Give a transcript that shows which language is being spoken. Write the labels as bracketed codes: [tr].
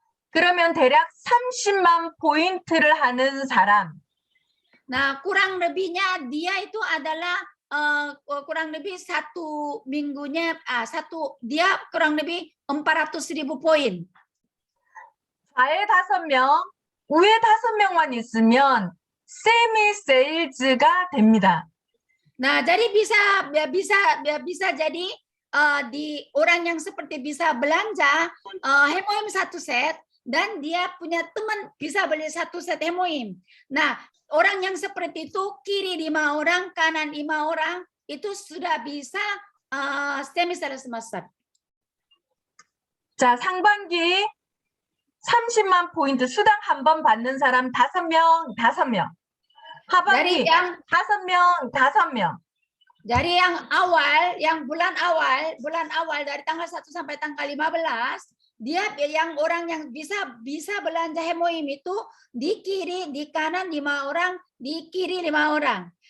[ko] 그러면 대략 30만 포인트를 하는 사람. [id] Nah, kurang lebihnya dia itu adalah kurang lebih 1 minggunya dia kurang lebih 400.000 poin. [ko] 좌에 5명, 우에 5명만 있으면 세미 세일즈가 됩니다. [id] Nah, jadi bisa jadi di orang yang seperti bisa belanja hemoim 1 set, dan dia punya teman bisa beli 1 set hemoim. Nah, orang yang seperti itu kiri 5 orang, kanan 5 orang itu sudah bisa semi-sales master. [ko] 자, 상반기 30만 포인트 수당 한 번 받는 사람 5명, 5명. 하반기 [id] Dari yang [ko] 5명, 5명. [id] Dari yang awal, yang bulan awal dari tanggal 1 sampai tanggal 15, dia yang orang yang bisa belanja hemoim itu di kiri, di kanan 5 orang, di kiri 5 orang.